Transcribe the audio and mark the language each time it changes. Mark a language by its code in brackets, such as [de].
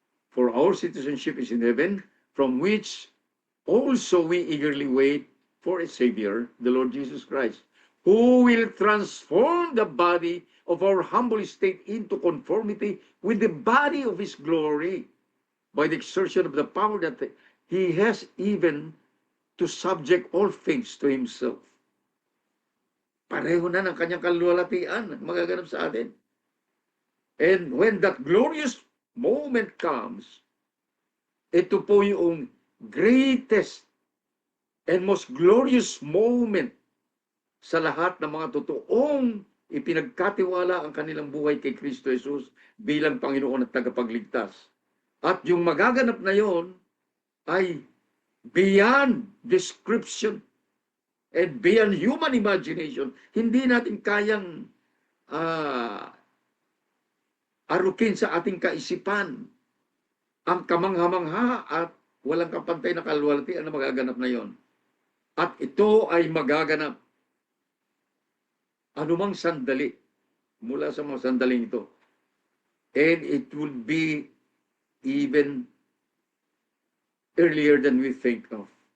[en] For our citizenship is in heaven, from which also we eagerly wait for a Savior, the Lord Jesus Christ, who will transform the body of our humble estate into conformity with the body of His glory, by the exertion of the power that He has, even to subject all things to Himself. [tl] Pareho na ng kanyang kalwalatian magaganap sa atin. [en] And when that glorious moment comes, [tl] ito po yung [en] greatest and most glorious moment [tl] sa lahat ng mga totoong ipinagkatiwala ang kanilang buhay kay Kristo Jesus bilang Panginoon at tagapagligtas. At yung magaganap na yon ay [en] beyond description and beyond human imagination. [tl] Hindi natin kayang arukin sa ating kaisipan ang kamangha-mangha at walang kapantay na kalwalatian na magaganap na yon. At ito ay magaganap anumang sandali mula sa mga sandaling ito. [en] And it will be even earlier than we think of.